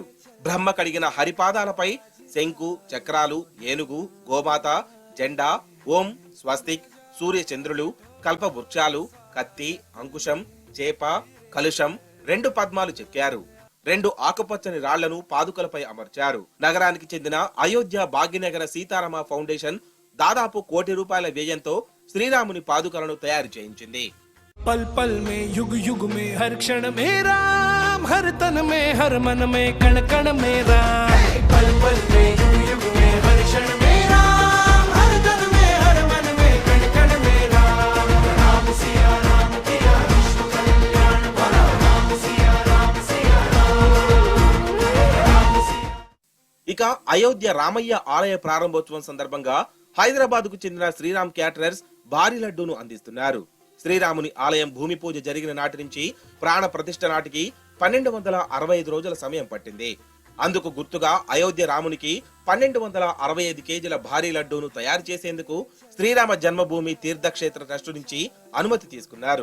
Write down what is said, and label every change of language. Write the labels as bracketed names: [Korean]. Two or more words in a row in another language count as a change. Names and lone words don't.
[Telugu] బ్రహ్మ కడిగిన హరిపాదాలపై శంకు, చక్రాలు, ఏనుగు, గోమాత, జెండా, ఓం, స్వస్తిక్, సూర్య చంద్రులు, కల్ప వృక్షాలు, కత్తి, అంకుశం, చేప, కలుషం, 2 పద్మాలు చెక్కారు. 2 ఆకుపచ్చని రాళ్లను పాదుకలపై అమర్చారు. నగరానికి చెందిన అయోధ్య భాగ్యనగర సీతారామ ఫౌండేషన్ దాదాపు ₹1 కోటి వ్యయంతో శ్రీరాముని పాదుకలను తయారు చేయించింది. [Hindi] पल पल में युग युग में हर क्षण में राम, हर तन में हर मन में कण कण में राम। पल पल में युग युग में हर क्षण में राम, हर तन में हर मन में कण कण में राम। राम सिया राम किया विष्णु कल्याण बड़ा, राम सिया राम सिया राम, राम सिया। [Telugu] ఇక అయోధ్య రామయ్య ఆలయ ప్రారంభోత్సవం సందర్భంగా హైదరాబాద్ కు చెందిన శ్రీరామ్ క్యాటరర్స్ భారీ లడ్డూను అందిస్తున్నారు. శ్రీరాముని ఆలయం భూమి పూజ జరిగిన నాటి నుంచి ప్రాణ ప్రతిష్ఠ నాటికి 1265 రోజుల సమయం పట్టింది. అందుకు గుర్తుగా అయోధ్య రామునికి 1265 కేజీల భారీ లడ్డూను తయారు చేసేందుకు శ్రీరామ జన్మభూమి తీర్థక్షేత్ర ట్రస్టు నుంచి అనుమతి తీసుకున్నారు.